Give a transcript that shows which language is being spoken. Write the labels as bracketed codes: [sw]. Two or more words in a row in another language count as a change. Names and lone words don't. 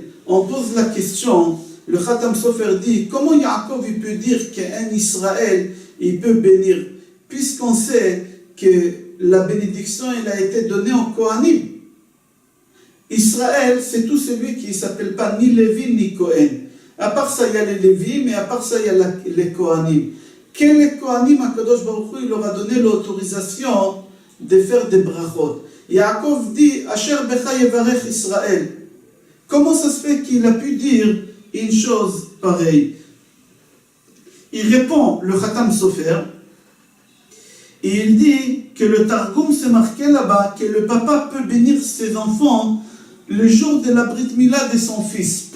[fr] On pose la question, le Khatam Sofer dit, comment Yaakov il peut dire qu'un Israël il peut bénir, puisqu'on sait que la bénédiction elle a été donnée en Kohanim. Israël, c'est tout celui qui ne s'appelle pas ni Lévi ni Kohen. À part ça, il y a les Lévi, mais à part ça, il y a les Kohanim. Quel est Kohanim, Akadosh Baruch Hu, il leur a donné l'autorisation de faire des brachot. [he] Yaakov dit, אשר בך יברך ישראל. [fr] Comment ça se fait qu'il a pu dire une chose pareille? Il répond, le Khatam Sofer, et il dit que le Targum s'est marqué là-bas, que le papa peut bénir ses enfants le jour de la Brit Mila de son fils.